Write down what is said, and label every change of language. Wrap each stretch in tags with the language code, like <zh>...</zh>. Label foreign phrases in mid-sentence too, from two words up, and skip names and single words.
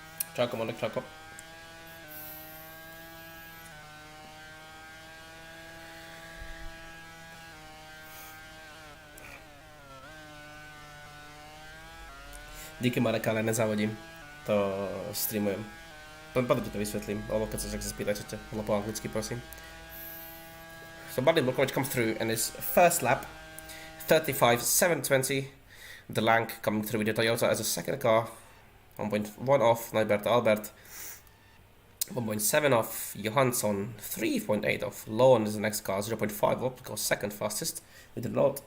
<cs>Choco, Monik, Choco. Díky Marek, ale nezávodím.</cs> <sk>To streamujem.</sk> <cs>Potom ti to vysvětlím,</cs> <sk>alebo keď sa spýtajte, ale po anglicky prosím.</sk> <en>So Buddy Blokovic comes through in his first lap, 35.720. The Lank coming through with the Toyota as a second car, 1.1 off Neibert Albert, 1.7 off Johansson, 3.8 off Lon is the next car, 0.5 up, goes second fastest with the Renault.</en>